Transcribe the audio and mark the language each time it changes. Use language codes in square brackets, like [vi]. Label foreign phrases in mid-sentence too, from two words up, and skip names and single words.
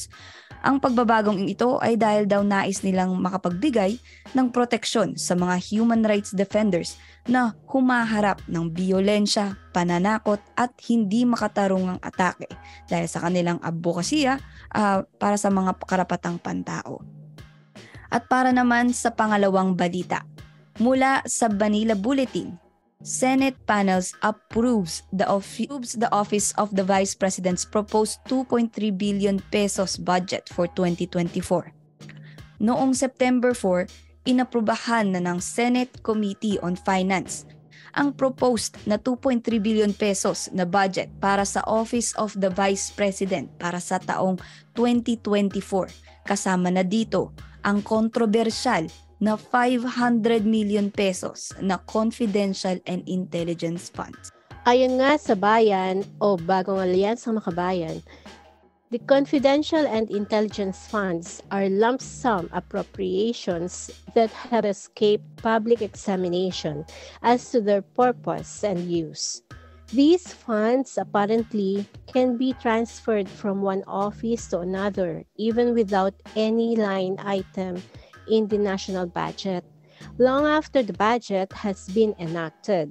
[tl] Ang pagbabagong ito ay dahil daw nais nilang makapagbigay ng proteksyon sa mga [en] human rights defenders [tl] na humaharap ng biyolensya, pananakot at hindi makatarungang atake dahil sa kanilang advokasya para sa mga karapatang pantao. At para naman sa pangalawang balita, mula sa Manila Bulletin, [en] Senate panels approves the Office of the Vice President's proposed 2.3 billion pesos budget for 2024. [tl] Noong September 4, inaprubahan na ng Senate Committee on Finance ang proposed na 2.3 [en] billion pesos [tl] na budget para sa Office of the Vice President para sa taong 2024. Kasama na dito ang kontrobersyal na 500 [en] million pesos [tl] na [en] confidential and intelligence funds. [tl] Ayon nga sa bayan o bagong alyansang makabayan, [en] the confidential and intelligence funds are lump sum appropriations that have escaped public examination as to their purpose and use. These funds apparently can be transferred from one office to another even without any line item in the national budget, long after the budget has been enacted.